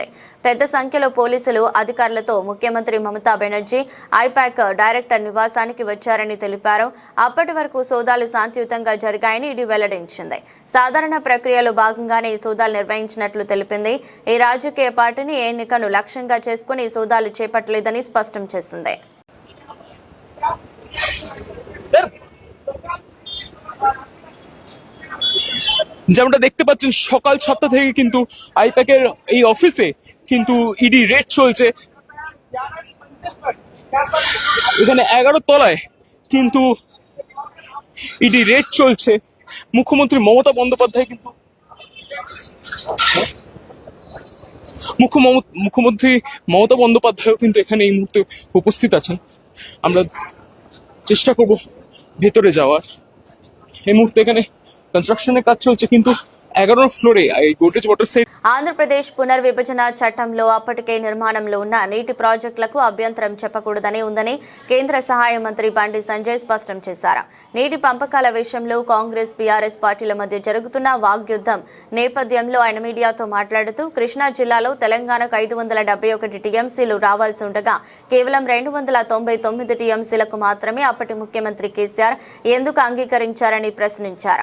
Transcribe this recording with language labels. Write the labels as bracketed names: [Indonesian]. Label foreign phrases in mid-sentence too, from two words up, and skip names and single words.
[Telugu] పెద్ద సంఖ్యలో పోలీసులు అధికారులతో ముఖ్యమంత్రి మమతా బెనర్జీ ఐపాక్ డైరెక్టర్ నివాసానికి వచ్చారని తెలిపారు. అప్పటి వరకు సోదాలు శాంతియుతంగా జరిగాయని ఈడీ వెల్లడించింది. సాధారణ ప్రక్రియలో భాగంగానే ఈ సోదాలు నిర్వహించినట్లు తెలిపింది. ఈ రాజకీయ పార్టీని ఎన్నికను లక్ష్యంగా చేసుకుని ఈ సోదాలు చేపట్టలేదని স্পష్టం చేసింది. [Bangla] যেমনটা দেখতে পাচ্ছেন সকাল 7টা থেকে কিন্তু আইপ্যাকের এই অফিসে কিন্তু ইডি রেড চলছে। এখানে 11 তলায় কিন্তু ইডি রেড চলছে। মুখ্যমন্ত্রী মমতা বন্দ্যোপাধ্যায় কিন্তু মুখ্যমন্ত্রী মমতা বন্দ্যোপাধ্যায়ও কিন্তু এখানে এই মুহূর্তে উপস্থিত আছেন। আমরা চেষ্টা করব ভেতরে যাওয়ার। এই মুহূর্তে এখানে కన్స్ట్రక్షన్ কাজ চলছে কিন্তু [Telugu] 11వ ఫ్లోరే ఈ గోడ్రేజ్ వాటర్ సైడ్. ఆంధ్రప్రదేశ్ పునర్విభజన చట్టంలో అప్పటికే నిర్మాణంలో ఉన్న నీటి ప్రాజెక్టులకు అభ్యంతరం చెప్పకూడదని ఉందని కేంద్ర సహాయ మంత్రి బండి సంజయ్ స్పష్టం చేశారు. నీటి పంపకాల విషయంలో కాంగ్రెస్ బీఆర్ఎస్ పార్టీల మధ్య జరుగుతున్న వాగ్యుద్ధం నేపథ్యంలో ఆయన మీడియాతో మాట్లాడుతూ కృష్ణా జిల్లాలో తెలంగాణకు 571 టీఎంసీలు రావాల్సి ఉండగా కేవలం 299 టీఎంసీలకు మాత్రమే అప్పటి ముఖ్యమంత్రి కేసీఆర్ ఎందుకు అంగీకరించారని ప్రశ్నించారు.